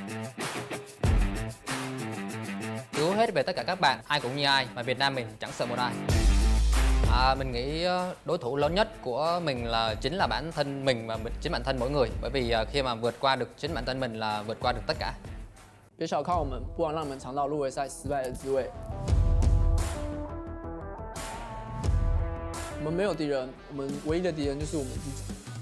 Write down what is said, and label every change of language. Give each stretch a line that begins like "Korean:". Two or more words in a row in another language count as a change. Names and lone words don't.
Vietnamese: Cứu hết về tất cả các bạn, ai cũng như ai, mà Việt Nam mình chẳng sợ một ai. Mình nghĩ đối thủ lớn nhất của mình chính là bản thân mình và chính bản thân mỗi người. Bởi vì khi mà vượt qua được chính bản thân mình là vượt qua được tất cả.
Chinese: 别小看我们，不枉让你们尝到入围赛失败的滋味。我们没有敌人，我们唯一的敌人就是我们自己。